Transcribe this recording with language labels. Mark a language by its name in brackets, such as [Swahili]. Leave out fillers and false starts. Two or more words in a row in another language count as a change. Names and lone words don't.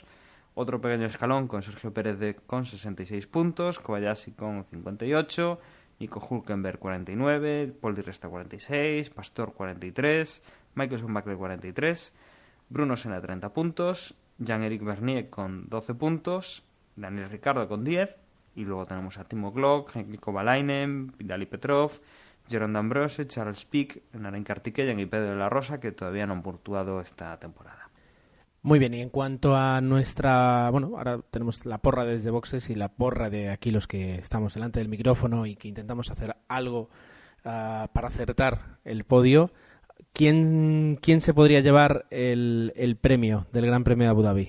[Spanish] Otro pequeño escalón con Sergio Pérez con 66 puntos, Kobayashi con 58, Nico Hülkenberg 49, Pol Di Resta 46, Pastor 43, Michael Schumacher 43, Bruno Senna 30 puntos, Jean-Éric Vergne con 12 puntos, Daniel Ricciardo con 10, y luego tenemos a Timo Glock, Heikki Kovalainen, Vitaly Petrov, Jérôme D'Ambrose, Charles Pic, Naren Kartikeyan y Pedro de la Rosa, que todavía no han puntuado esta temporada. Muy bien, y en cuanto a nuestra... Bueno, ahora tenemos la porra desde boxes y la porra de aquí los que estamos delante del micrófono y que intentamos hacer algo para acertar el podio. ¿Quién se podría llevar el premio del Gran Premio de Abu Dhabi?